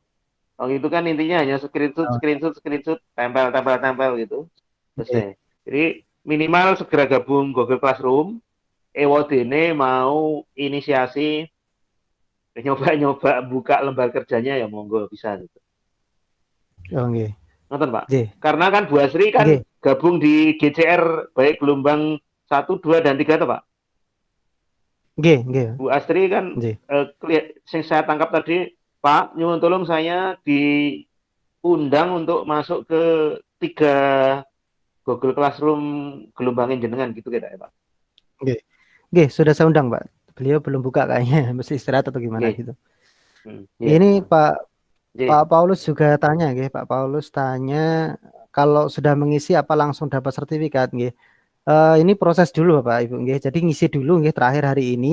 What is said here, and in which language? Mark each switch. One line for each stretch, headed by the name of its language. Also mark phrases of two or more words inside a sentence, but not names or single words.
Indonesian: Oh, itu kan intinya hanya screenshot, Oh, screenshot, screenshot, tempel, tempel, tempel gitu. nggih. Selesai. Jadi minimal segera gabung Google Classroom. Ewodene mau inisiasi nyoba-nyoba buka lembar kerjanya ya monggo bisa gitu. Oh, nggih. Nonton Pak. Nggih, Karena kan Bu Asri kan nggih. gabung di GCR baik gelombang 1, 2, dan 3 tuh Pak. Nggih, nggih. Bu Asri kan Nggih. yang saya tangkap tadi Pak
Javanese: nyuwun tolong
Indonesian: saya diundang untuk masuk ke 3 Google Classroom gelombangin jenengan gitu kira ya Pak. Nggih. Nggih, sudah saya undang, Pak. Beliau belum buka kayaknya, mesti istirahat atau gimana Oke. gitu. Iya. Ini Pak Pak Oke. Paulus juga tanya nggih, Pak Paulus tanya kalau sudah mengisi apa langsung dapat sertifikat nggih. Ini proses dulu Bapak Ibu nggih. Jadi ngisi dulu nggih terakhir hari ini.